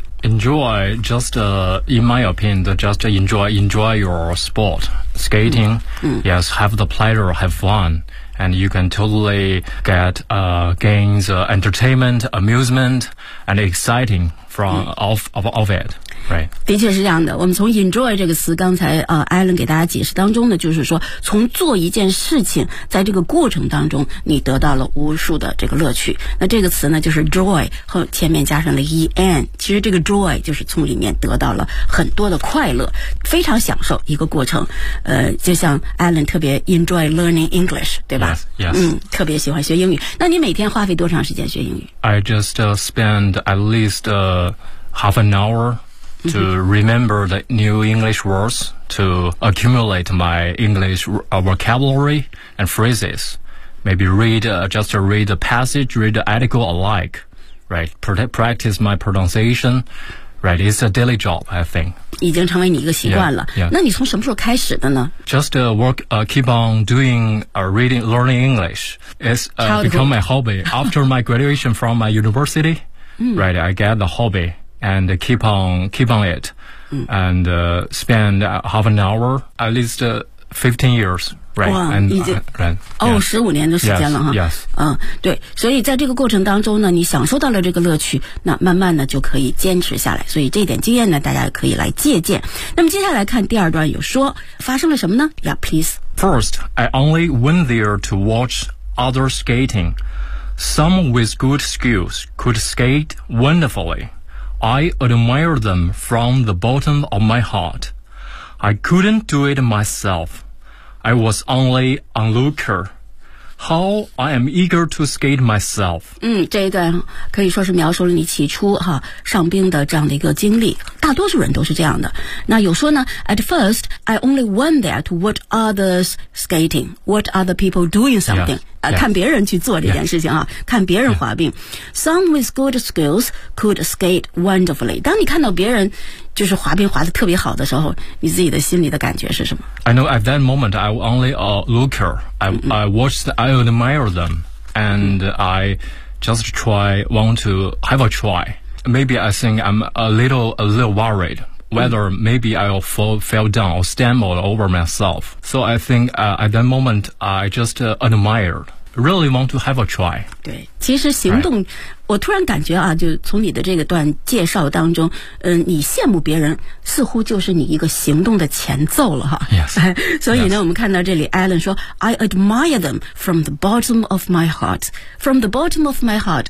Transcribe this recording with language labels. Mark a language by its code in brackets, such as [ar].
[en] Enjoy, just, in my opinion, just enjoy your sport, skating, yes, have the pleasure, have fun, and you can totally get, gains, entertainment, amusement, and exciting from, of it. Right. [zh] 的确是这样的，我们从 enjoy 这个词刚才Alan 给大家解释当中呢，就是说从做一件事情在这个过程当中你得到了无数的这个乐趣。那这个词呢就是 joy 和前面加上了 en, 其实这个 joy 就是从里面得到了很多的快乐，非常享受一个过程。就像 Alan 特别 [en] enjoy learning English, [zh] 对吧？ [en] Yes, yes. [zh] 特别喜欢学英语。那你每天花费多长时间学英语？ [en] I just spend at least half an hourto remember the new English words, to accumulate my English vocabulary and phrases. Maybe read the passage, read the article alike, right? Practice my pronunciation, right? It's a daily job, I think. [zh] 已经成为你一个习惯了。 [en] Yeah, yeah. [zh] 那你从什么时候开始的呢？ [en] Just keep on doing reading, learning English. It's become my hobby. After my graduation from my university, right, I get the hobby. And keep on it, and spend half an hour at least 15 years, right? Wow, and [zh] right. Oh, 15年的时间了哈。 [en] Yes. [zh] 对，所以在这个过程当中呢，你享受到了这个乐趣，那慢慢呢就可以坚持下来。所以这点经验呢，大家可以来借鉴。那么接下来看第二段，有说发生了什么呢 ？ [en] Yeah, please. First, I only went there to watch other skating. Some with good skills could skate wonderfully. I admire them from the bottom of my heart. I couldn't do it myself. I was only an onlooker. How I am eager to skate myself. [zh] 这一段可以说是描述了你起初上冰的这样的一个经历。大大多数人都是这样的。那有说呢 [en] At first, I only wonder at what others skating, what other people doing something. Yeah, yeah. [zh] 看别人去做这件事情啊、 [en] yeah. [zh] 看别人滑冰。 [en] Yeah. Some with good skills could skate wonderfully. [zh] 当你看到别人就是滑冰滑得特别好的时候，你自己的心里的感觉是什么？ [en] I know at that moment, I only looker. I watched, I admire them. And I just want to have a try. Maybe I think I'm a little worried whether maybe I'll fall down or stumble over myself. So I think at that moment, I just admired. Really want to have a try. [zh] 对，其实行动、right. 我突然感觉啊，就从你的这个段介绍当中，你羡慕别人似乎就是你一个行动的前奏了哈。 [en] Yes. [zh] 所以呢、yes. 我们看到这里 Alan 说 [en] I admire them from the bottom of my heart. From the bottom of my heart.